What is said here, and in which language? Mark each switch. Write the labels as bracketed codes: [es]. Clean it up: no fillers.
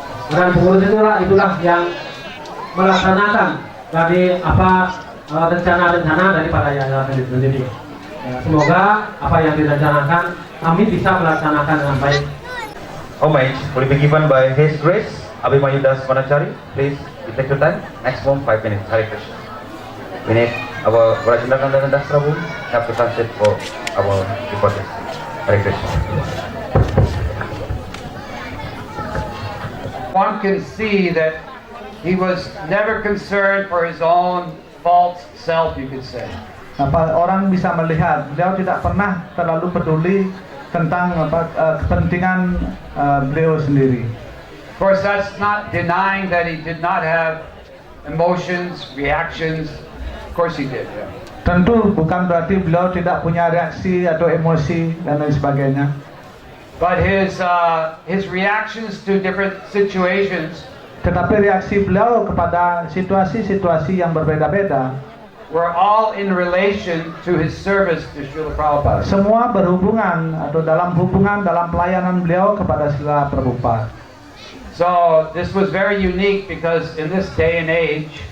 [id] Badan pengurus itulah yang melaksanakan dari apa rencana-rencana daripada yayasan itu sendiri. Semoga apa yang direncanakan kami bisa melaksanakan dengan baik. [en] Homage will be given by His Grace Abhimanyu Das Manachari. Please, you take your time. Maximum 5 minutes. Hare Krishna. We need our Rajendra Nandana Das Prabhu have to translate for our reporters. Hare Krishna. Want one can see that he was never concerned for his own false self, you could say. [id] Orang bisa melihat beliau tidak pernah terlalu peduli tentang kepentingan beliau sendiri. [en] Of course, that's not denying that he did not have emotions, reactions. Of course he did. Yeah. [id] Tentu bukan berarti beliau tidak punya reaksi atau emosi dan lain sebagainya. [en] But his reactions to different situations, [id] tetapi reaksi beliau kepada situasi-situasi yang berbeda-beda, [en] were all in relation to his service to Srila Prabhupada. [id] Semua berhubungan atau dalam pelayanan beliau kepada Srila Prabhupada. [en] So this was very unique because in this day and age,